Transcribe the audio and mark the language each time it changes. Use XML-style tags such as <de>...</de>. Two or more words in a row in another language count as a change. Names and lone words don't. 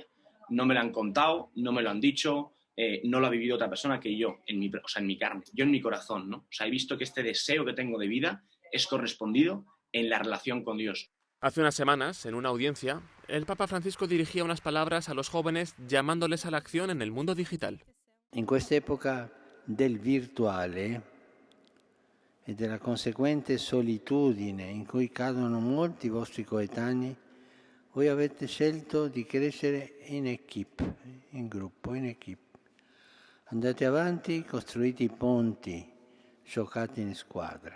<es>No me lo han contado, no me lo han dicho, no lo ha vivido otra persona que yo, en mi carne, yo en mi corazón, ¿no? O sea, he visto que este deseo que tengo de vida es correspondido en la relación con Dios. Hace unas semanas, en una audiencia, el Papa Francisco dirigía unas palabras a los jóvenes llamándoles a la acción en el mundo digital.</es> <it>In questa epoca del virtuale e della conseguente solitudine in cui cadono molti vostri coetanei, voi avete scelto di crescere in equipe, in gruppo, in equipe. Andate avanti, costruite i ponti, giocate in squadra.</it>